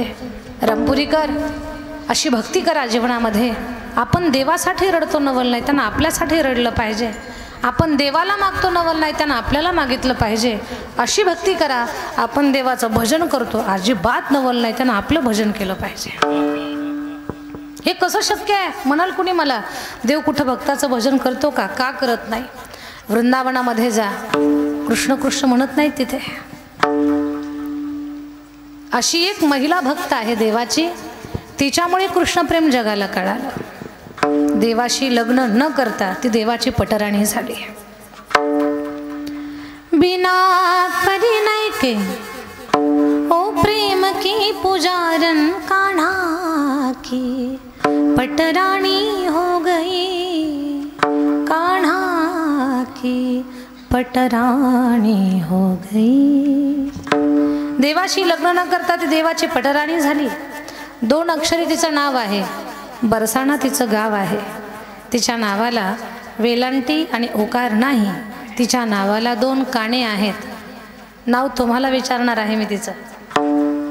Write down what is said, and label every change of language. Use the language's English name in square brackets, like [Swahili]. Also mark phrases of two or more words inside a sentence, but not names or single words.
[Marathi] रामपुरीकर अशी भक्ती करा जीवनामध्ये, आपण देवासाठी रडतो नवल नाही त्यांना आपल्यासाठी रडलं पाहिजे, आपण देवाला मागतो नवल नाही त्यांना आपल्याला मागितलं पाहिजे। अशी भक्ती करा, आपण देवाचं भजन करतो अजिबात नवल नाही त्यांना आपलं भजन केलं पाहिजे। हे कसं शक्य आहे म्हणाल कुणी मला? देव कुठं भक्ताचं भजन करतो का? का करत नाही? वृंदावनामध्ये जा, कृष्ण कृष्ण म्हणत नाही तिथे। अशी एक महिला भक्त आहे देवाची, तिच्यामुळे कृष्णप्रेम जगाला कळालं। देवाशी लग्न न करता ती देवाची पटराणी झाली। [Hindi] बिना परिणय के ओ प्रेम की पुजारन कान्हा की पटरानी हो गई, कान्हा की पटरानी हो गई। [Marathi] देवाशी लग्न न करता ती देवाची पटराणी झाली। 2 अक्षरी तिचं नाव आहे, बरसाणा तिचं गाव आहे। तिच्या नावाला वेलांटी आणि ओकार नाही, तिच्या नावाला 2 काने आहेत। नाव तुम्हाला विचारणार आहे मी तिचं।